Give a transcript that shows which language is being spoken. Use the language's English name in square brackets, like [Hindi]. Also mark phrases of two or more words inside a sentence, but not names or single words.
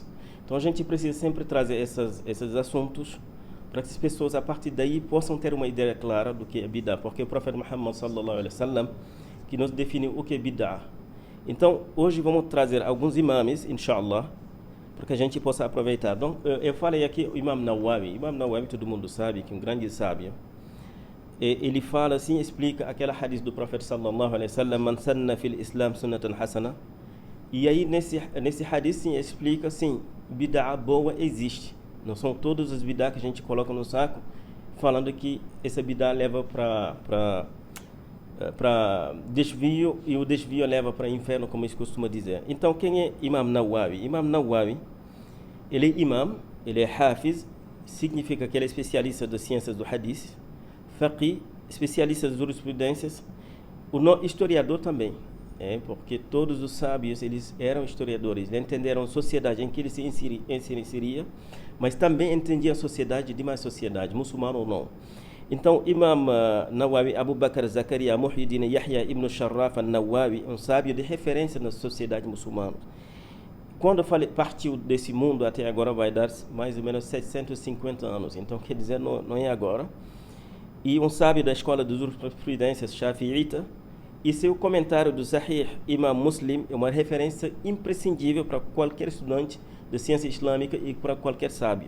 [Portuguese] Então a gente precisa sempre trazer esses assuntos para que as pessoas a partir daí possam ter uma ideia clara do que é bid'ah, porque o profeta Muhammad [Arabic] صلى الله عليه وسلم [Portuguese] que nos define o que é bid'ah. Então hoje vamos trazer alguns imames, inshallah, para que a gente possa aproveitar. Então, eu falei aqui o Imam Nawawi todo mundo sabe que é um grande sábio. Ele fala assim, explica aquela hadith do profeta [Arabic] صلى الله عليه وسلم, من سن في الإسلام سنة حسنة. [Portuguese] E aí nesse hadith sim explica assim, bid'ah boa existe. Não são todos os bid'ah que a gente coloca no saco, falando que essa bid'ah leva para desvio e o desvio leva para inferno, como eles costumam dizer. Então quem é Imam Nawawi? Imam Nawawi, ele é imam, ele é hafiz, significa que ele é especialista das ciências do hadith, faqih, especialista das jurisprudências, historiador também, porque todos os sábios eles eram historiadores, eles entenderam a sociedade em que ele se inseria, mas também entendiam a sociedade, demais sociedade, muçulmana ou não. Então, Imam Nawawi, Abu Bakr Zakaria Muhyiddin Yahya ibn Sharraf al-Nawawi, um sábio de referência na sociedade muçulmana. Quando partiu desse mundo até agora vai dar mais ou menos 750 anos, então quer dizer, não é agora. E um sábio da escola de jurisprudência Shafi'ita, e seu comentário do Sahih Imam Muslim é uma referência imprescindível para qualquer estudante de ciência islâmica e para qualquer sábio.